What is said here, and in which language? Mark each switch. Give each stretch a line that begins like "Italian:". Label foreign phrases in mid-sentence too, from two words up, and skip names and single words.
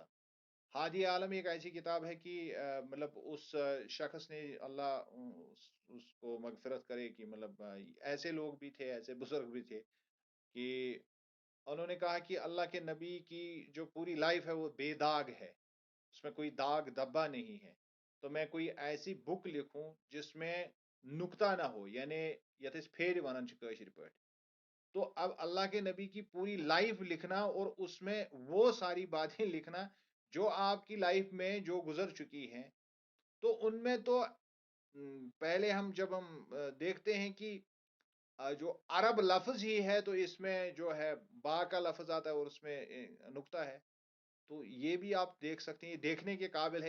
Urdu: ہادی عالم ایک ایسی کتاب ہے کہ مطلب اس شخص نے اللہ اس کو مغفرت کرے کہ مطلب ایسے لوگ بھی تھے، ایسے بزرگ بھی تھے کہ انہوں نے کہا کہ اللہ کے نبی کی جو پوری لائف ہے وہ بے داغ ہے، اس میں کوئی داغ دبا نہیں ہے۔ تو میں کوئی ایسی بک لکھوں جس میں نکتہ نہ ہو، یعنی
Kashmiri: یتس پھیری ونان چھ کٲشِر پٲٹھۍ۔
Urdu: تو اب اللہ کے نبی کی پوری لائف لکھنا اور اس میں وہ ساری باتیں لکھنا جو آپ کی لائف میں جو گزر چکی ہیں، تو ان میں تو پہلے جب ہم دیکھتے ہیں کہ جو عرب لفظ ہی ہے تو اس میں جو ہے با کا لفظ آتا ہے اور اس میں نکتہ ہے، تو یہ بھی آپ دیکھ سکتے ہیں، یہ دیکھنے کے قابل ہے۔